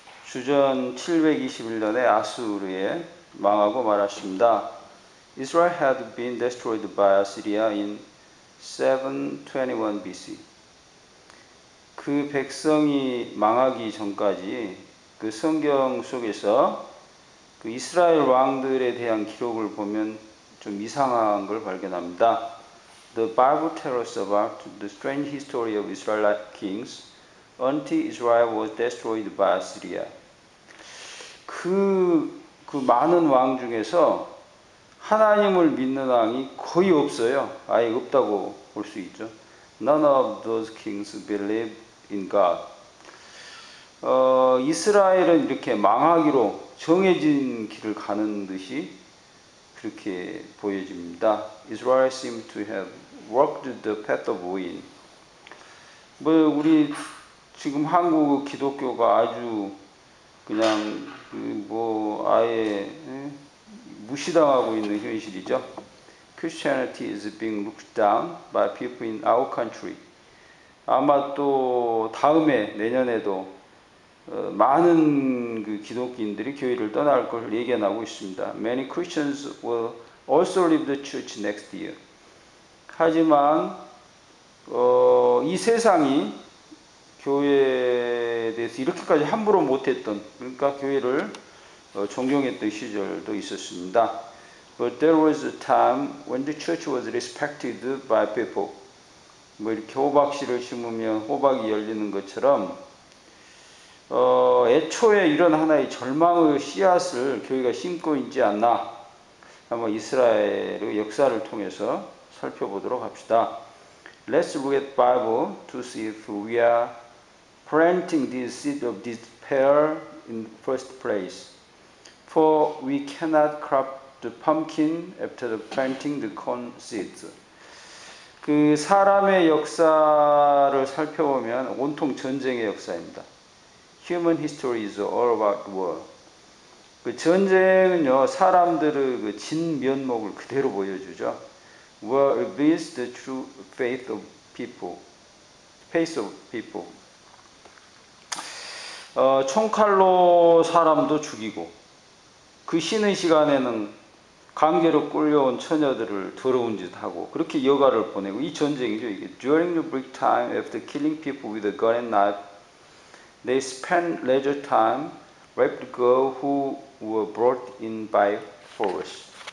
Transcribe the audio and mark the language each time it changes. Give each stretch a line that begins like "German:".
Korean: 주전 721년에 아수르에 망하고 말았습니다.
English: Israel had been destroyed by Assyria in 721 BC.
Korean: 그 백성이 망하기 전까지 그 성경 속에서 그 이스라엘 왕들에 대한 기록을 보면 좀 이상한 걸 발견합니다.
English: The Bible tells us about the strange history of Israelite kings until Israel was destroyed by Assyria.
Korean: 그 많은 왕 중에서 하나님을 믿는 왕이 거의 없어요. 아예 없다고 볼 수 있죠.
English: None of those kings believe in God.
Korean: 이스라엘은 이렇게 망하기로 정해진 길을 가는 듯이 그렇게 보여집니다.
English: Israel seemed to have walked the path of ruin.
Korean: 우리 지금 한국 기독교가 아주 그냥 아예 무시당하고 있는 현실이죠.
English: Christianity is being looked down by people in our country.
Korean: 아마 또 다음에 내년에도 많은 그 기독교인들이 교회를 떠날 걸 예견하고 있습니다.
English: Many Christians will also leave the church next year.
Korean: 하지만 이 세상이 교회에 대해서 이렇게까지 함부로 못했던, 그러니까 교회를 존경했던 시절도 있었습니다.
English: But there was a time when the church was respected by people.
Korean: 이렇게 호박씨를 심으면 호박이 열리는 것처럼 애초에 이런 하나의 절망의 씨앗을 교회가 심고 있지 않나. 한번 이스라엘의 역사를 통해서 살펴보도록 합시다.
English: Let's look at Bible to see if we are planting this seed of despair in the first place. For we cannot crop the pumpkin after planting the corn seeds.
Korean: 그 사람의 역사를 살펴보면 온통 전쟁의 역사입니다.
English: Human history is all about war.
Korean: 그 전쟁은요, 사람들의 그 진면목을 그대로 보여주죠.
English: War reveals the true faith of people. Faith of people.
Korean: 총칼로 사람도 죽이고, 그 쉬는 시간에는 강제로 끌려온 처녀들을 더러운 짓 하고, 그렇게 여가를 보내고, 이 전쟁이죠, 이게.
English: During the break time, after killing people with a gun and knife, they spent leisure time raped girls who were brought in by force.